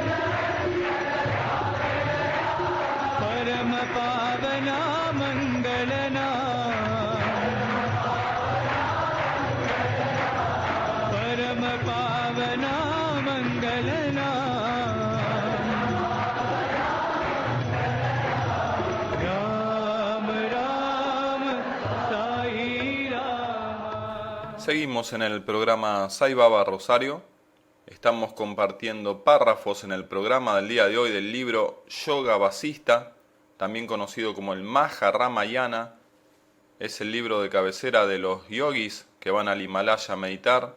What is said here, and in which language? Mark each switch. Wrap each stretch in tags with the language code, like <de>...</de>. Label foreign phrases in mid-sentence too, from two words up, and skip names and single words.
<sa>परम पावन मंगलना, परम पावन मंगलना, राम राम साई राम.</sa> <es>Seguimos en el programa Sai Baba Rosario. Estamos compartiendo párrafos en el programa del día de hoy del libro Yoga Vasista, también conocido como el Maha Ramayana. Es el libro de cabecera de los yogis que van al Himalaya a meditar.</es>